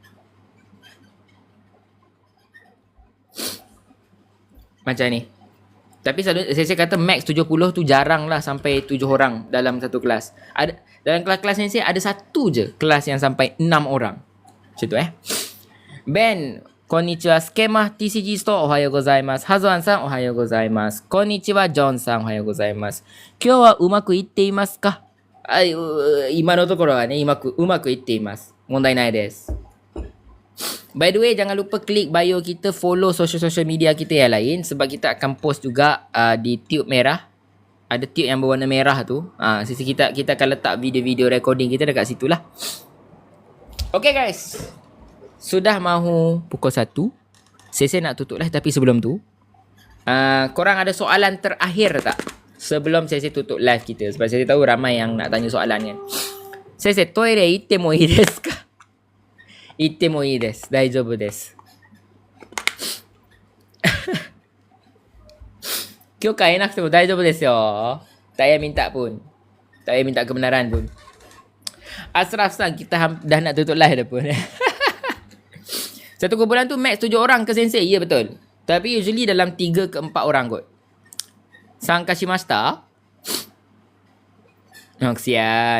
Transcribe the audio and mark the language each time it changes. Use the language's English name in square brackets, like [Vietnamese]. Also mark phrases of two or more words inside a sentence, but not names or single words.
[Malay] Macam ni. Tapi saya kata max 70 tu jarang lah sampai 7 orang dalam satu kelas. Dalam kelas-kelas ni ada satu je kelas yang sampai 6 orang. Macam tu Ben, konnichiwa. [Japanese] Skema TCG Store おはようございます. Hazuan-san おはようございます. こんにちは John-san おはようございます。今日はうまくいっていますか? 今のところはね、うまくいっています。問題ないです。 [English] By the way, [Malay] jangan lupa klik bio kita, follow social media kita yang lain sebab kita akan post juga di tube merah. Ada tube yang berwarna merah tu. Sisi kita akan letak video-video recording kita dekat situ lah. Okay guys. Sudah mahu pukul 1. Saya nak tutup lah, tapi sebelum tu korang ada soalan terakhir tak? Sebelum saya tutup live kita. Sebab saya tahu ramai yang nak tanya soalan kan. [Japanese] Saya toilet 行ってもいいですか? 行ってもいいです。大丈夫です. 許可得なくても大丈夫ですよ. [Malay] Tak payah minta pun. Tak payah minta kebenaran pun. Asraf-san, kita dah nak tutup live dah pun. Satu kumpulan tu max 7 orang ke sensei? Ya betul. Tapi usually dalam 3 ke 4 orang kot. [Japanese] Sankashimashita. Kesian.